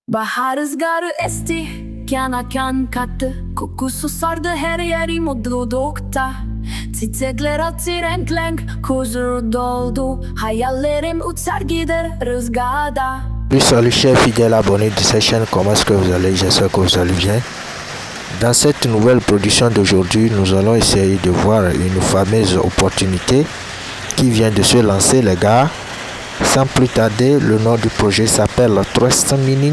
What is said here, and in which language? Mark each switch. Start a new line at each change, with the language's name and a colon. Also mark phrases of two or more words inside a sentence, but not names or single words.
Turkish: Bahar rüzgarı esti, kana kan kattı. Kokusu sardı her yeri mutlulukta. Çiçekler açtı renk, huzur doldu. Hayallerim uçar gider rüzgarda.
French: Salut chers fidèles abonnés de cette chaîne, comment est-ce que vous allez? J'espère que vous allez bien. Dans cette nouvelle production d'aujourd'hui, nous allons essayer de voir une fameuse opportunité qui vient de se lancer, les gars. Sans plus tarder, le nom du projet s'appelle Trust Mining.